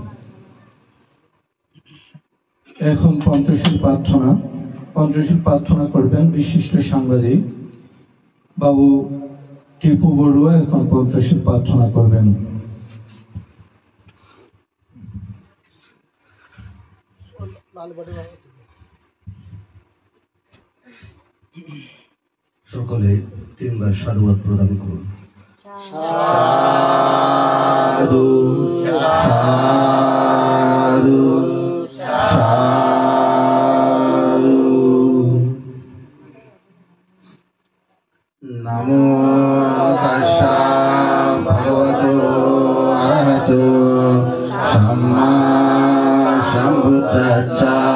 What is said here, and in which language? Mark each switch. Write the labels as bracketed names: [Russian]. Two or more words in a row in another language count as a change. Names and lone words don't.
[Bangla] এখন পঞ্চশীল প্রার্থনা করবেন বিশিষ্ট সাংবাদিক বাবু টিপু বড়ুয়া। এখন পঞ্চশীল প্রার্থনা করবেন। সকলে তিনবার সাধুবাদ প্রদান করুন। সাধু সাধু সাধু। [Pali] নমো তাস্সা ভগবতো আরহতো সাম্মা সম্বুদ্ধাস্সা।